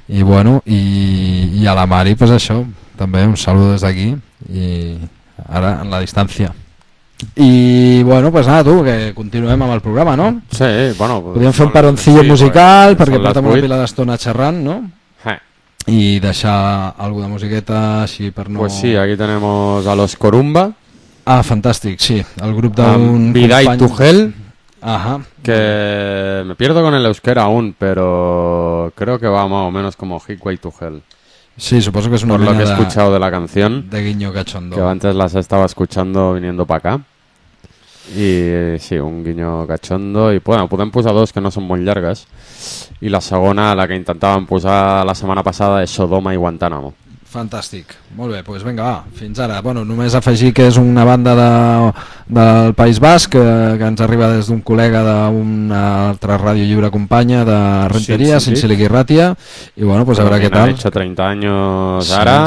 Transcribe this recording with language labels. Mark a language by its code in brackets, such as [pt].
[ca] I bueno, i a la Mari, pues això, també [es] un saludo [ca] des d'aquí i ara en la distància. I bueno, pues nada, tu, que continuem amb el programa, no? Sí, bueno. Podríem fer un paroncillo musical perquè portem una pila d'estona xerrant, no? I deixar alguna musiqueta així per no... [es] Pues sí, aquí tenemos a los Corumba. [ca] Ah, fantàstic, sí. El grup d'un Vidai company... Tugel. Ajá. [es] Que me pierdo con el euskera aún, pero creo que va más o menos como Hikway Tugel. Sí, supongo que es una por lo que de... he escuchado de la canción. De guiño cachondo. Que antes las estaba escuchando viniendo para acá. Y sí, un guiño cachondo. Y bueno, pueden pusar dos que no son muy largas. Y la segunda, la que intentaban pusar la semana pasada, es Sodoma y Guantánamo. [ca] Fantàstic, molt bé, doncs pues vinga, va, fins ara. Bueno, només afegir que és una banda del País Basc que ens arriba des d'un col·lega d'una altra ràdio lliure companya de Renteria, sí, Sincilic i Ràtia, i bueno, pues a veure què tal. Ha fet 30 anys ara.